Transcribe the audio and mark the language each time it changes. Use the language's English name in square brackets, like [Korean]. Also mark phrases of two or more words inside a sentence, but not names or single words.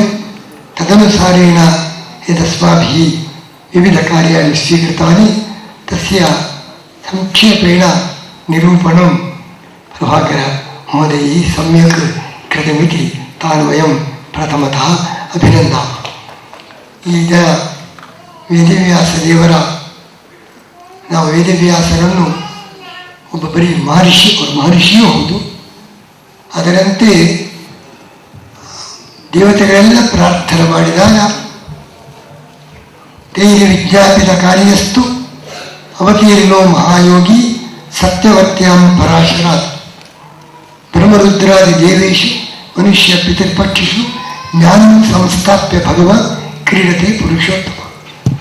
[Sanskrit] तदनुसारेण यदस्माभिः विविधकार्याणि स्वीकृतानि तस्य संक्षेपेण निरूपणं प्रभाकरमहोदयैः सम्यक् कृतमिति तान् वयं प्रथमतः अभिनन्दामः. [Kannada] ಈಗ ವೇದವ್ಯಾಸದೇವರ, ನಾವು ವೇದವ್ಯಾಸರನ್ನು ಒಬ್ಬ ಬರೀ ಮಹರ್ಷಿಯೂ ಹೌದು, ಅದರಂತೆ ದೇವತೆಗಳೆಲ್ಲ ಪ್ರಾರ್ಥನೆ ಮಾಡಿದಾಗ [Sanskrit] ತೈರ್ ವಿಜ್ಞಾಪಿತ ಕಾರ್ಯಸ್ತು ಅವತೀರ್ಣೋ ಮಹಾಯೋಗಿ ಸತ್ಯವತ್ಯಾಂ ಪರಾಶರಾತ್ ಬ್ರಹ್ಮರುದ್ರಾದಿ ದೇವೇಶು ಮನುಷ್ಯ ಪಿತೃಪಕ್ಷಿಷು ಜ್ಞಾನಂ ಸಂಸ್ಥಾಪ್ಯ ಭಗವಾನ್ ಕ್ರೀಡತೆ ಪುರುಷೋತ್ತಮ.